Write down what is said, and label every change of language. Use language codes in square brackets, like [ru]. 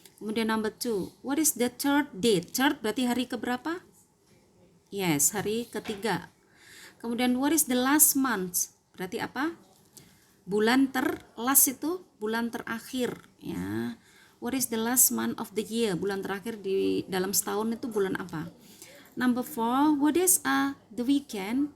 [id] Kemudian [en] number 2, what is the third day? Third [id] berarti hari keberapa? [en] Yes, [id] hari ketiga. Kemudian [en] what is the last month? [id] Berarti apa? Bulan last itu bulan terakhir, ya. [en] What is the last month of the year? [id] Bulan terakhir di dalam setahun itu bulan apa? [en] Number 4, what is the weekend?